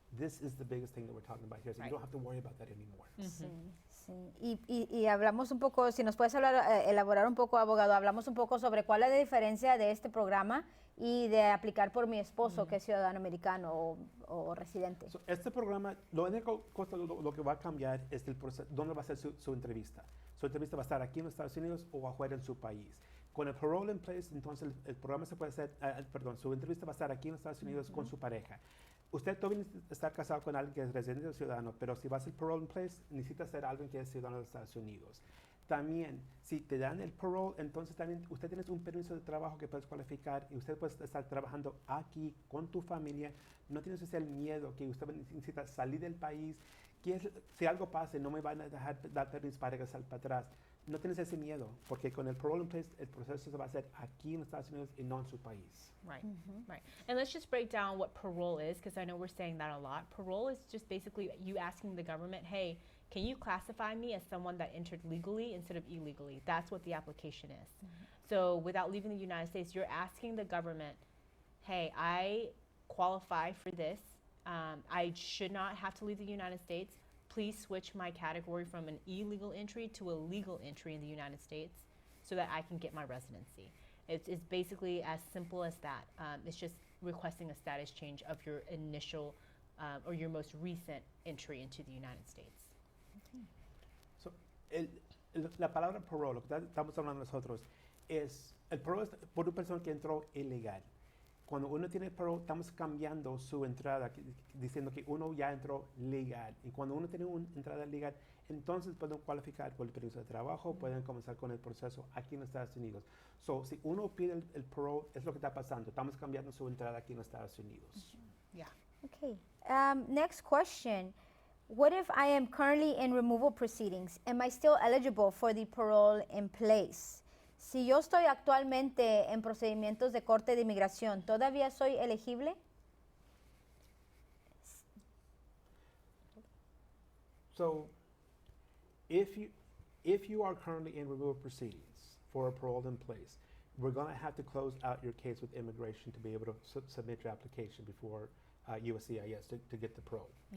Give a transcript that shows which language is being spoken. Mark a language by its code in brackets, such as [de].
[en] This is the biggest thing that we're talking about here, so you don't have to worry about that anymore. [es] Sí. Y hablamos un poco, si nos puedes hablar, elaborar un poco, abogado, hablamos un poco sobre cuál es la diferencia de este programa y de aplicar por mi esposo, que es ciudadano americano o residente. So, este programa, lo único cosa, lo que va a cambiar es el proceso, dónde va a ser su entrevista. Su entrevista va a estar aquí en los Estados Unidos o afuera en su país. Con el parole in place, entonces el programa se puede hacer, su entrevista va a estar aquí en los Estados Unidos con su pareja. Usted todavía está casado con alguien que es residente o ciudadano, pero si va a ser parole in place, necesita ser alguien que es ciudadano de los Estados Unidos. También, si te dan el parole, entonces también usted tiene un permiso de trabajo que puedes cualificar y usted puede estar trabajando aquí con tu familia. No tienes ese miedo que usted necesita salir del país. Si algo pasa, no me van a dejar dar permiso para regresar para atrás. No tienes ese miedo, porque con el parole in place, el proceso se va a hacer aquí en los Estados Unidos y no en su país. [en] Right, right. And let's just break down what parole is, because I know we're saying that a lot. Parole is just basically you asking the government, hey, can you classify me as someone that entered legally instead of illegally? That's what the application is. So without leaving the United States, you're asking the government, hey, I qualify for this. I should not have to leave the United States. Please switch my category from an illegal entry to a legal entry in the United States so that I can get my residency. It's basically as simple as that. It's just requesting a status change of your initial or your most recent entry into the United States. [es] So, la palabra parole, lo que estamos hablando nosotros, es el parole es por una persona que entró ilegal. Cuando uno tiene parole, estamos cambiando su entrada, diciendo que uno ya entró legal. Y cuando uno tiene una entrada legal, entonces pueden cualificar por el permiso de trabajo, pueden comenzar con el proceso aquí en los Estados Unidos. So, si uno pide el parole, es lo que está pasando. Estamos cambiando su entrada aquí en los Estados Unidos. [en] Yeah. Okay. Next question. What if I am currently in removal proceedings? Am I still eligible for the parole in place? [es] Si yo estoy actualmente en procedimientos de corte de inmigración, ¿todavía soy elegible? [en] So, if you are currently in removal proceedings for a parole in place, we're going to have to close out your case with immigration to be able to submit your application before USCIS to get the parole.